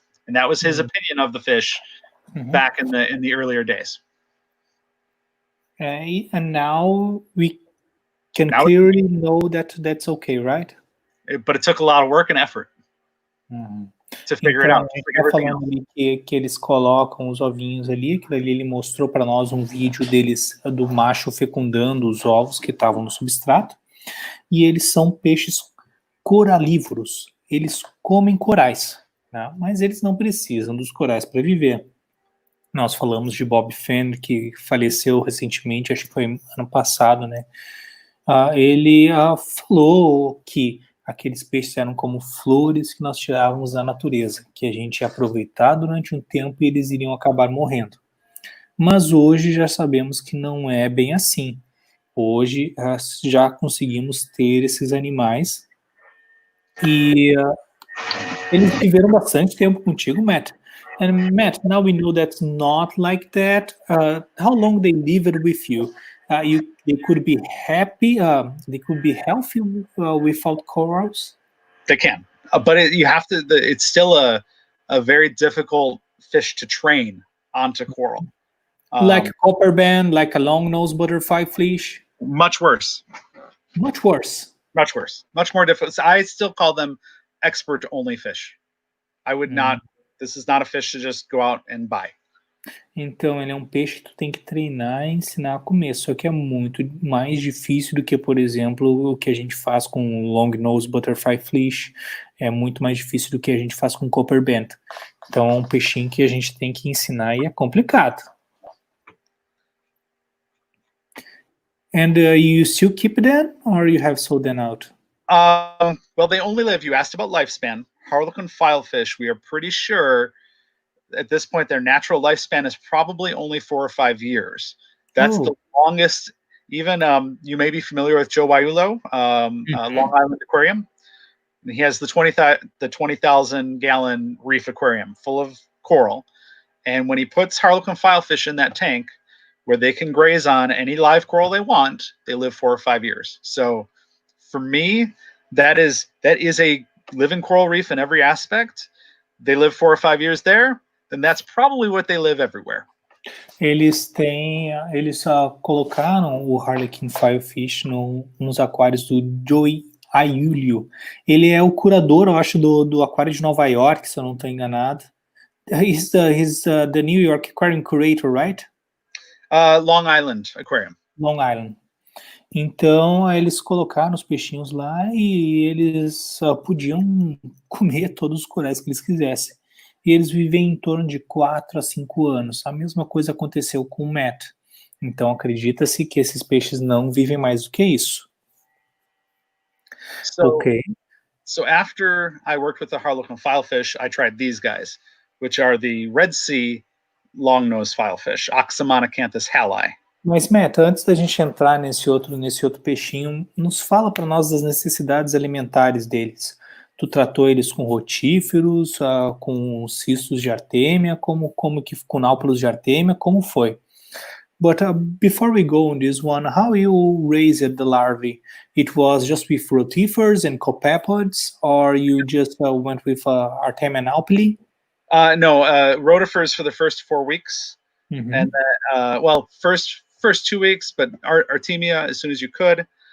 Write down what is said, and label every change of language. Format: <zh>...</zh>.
<en>And that was his opinion of the fish back in the earlier days. And now we can clearly know that that's okay, right? But it took a lot of work and effort to figure it out.</en> <pt>Falando ali que eles colocam os ovinhos ali, aquilo ali ele mostrou para nós um vídeo deles, do macho fecundando os ovos que estavam no substrato, e eles são peixes coralívoros, eles comem corais, né? Mas eles não precisam dos corais para viver. Nós falamos de Bob Fenner, que faleceu recentemente, acho que foi ano passado, né? Ele falou que aqueles peixes eram como flores que nós tirávamos da natureza, que a gente ia aproveitar durante um tempo e eles iriam acabar morrendo. Mas hoje já sabemos que não é bem assim. Hoje já conseguimos ter esses animais e eles viveram bastante tempo contigo, Matt.</pt> <en>And Matt, now we know that's not like that. How long they lived with you? They could be happy. They could be healthy without corals. They can, but you have to. It's still a very difficult fish to train onto coral. Like copper band, like a long-nosed butterfly fish. Much worse. Much worse. Much worse. Much more difficult. So I still call them expert-only fish. I would not. This is not a fish to just go out and buy.</en> <pt>Então, ele é um peixe que tu tem que treinar e ensinar a comer, só que é muito mais difícil do que, por exemplo, o que a gente faz com long-nosed butterfly fish, é muito mais difícil do que a gente faz com copper band. Então, é um peixinho que a gente tem que ensinar e é complicado.</pt> <en>And you still keep them, or you have sold them out? Well, they only live, you asked about lifespan. Harlequin filefish, we are pretty sure at this point their natural lifespan is probably only 4 or 5 years. That's the longest. Even you may be familiar with Joe Waiulo, Long Island Aquarium. He has the 20,000 gallon Reef aquarium full of coral. And when he puts Harlequin filefish in that tank, where they can graze on any live coral they want, they live 4 or 5 years. So for me, that is a living coral reef in every aspect. They live 4 or 5 years there, then that's probably what they live everywhere.</en> <pt>Eles colocaram o Harlequin filefish nos aquários do Joey Aiulio. Ele é o curador, eu acho, do aquário de Nova York, se eu não estou enganado.</pt> <en>He's the New York Aquarium curator, right? Long Island Aquarium. Long Island.</en> <pt>Então, eles colocaram os peixinhos lá e eles podiam comer todos os corais que eles quisessem. E eles vivem em torno de 4 a 5 anos. A mesma coisa aconteceu com o Matt. Então, acredita-se que esses peixes não vivem mais do que isso.</pt> <en>So after I worked with the Harlequin filefish, I tried these guys, which are the Red Sea long-nosed filefish, Oxymanocanthus hallei.</en> <pt>Mas, Matt, antes da gente entrar nesse outro peixinho, nos fala para nós das necessidades alimentares deles. Tu tratou eles com rotíferos, com cistos de artêmia, com náupulos de artêmia, como foi?</pt> <en>But before we go on this one, how you raised the larvae? It was just with rotifers and copepods, or you just went with artemia naupili? No, rotifers for the first 4 weeks, and then, well, first 2 weeks, but artemia as soon as you could.</en>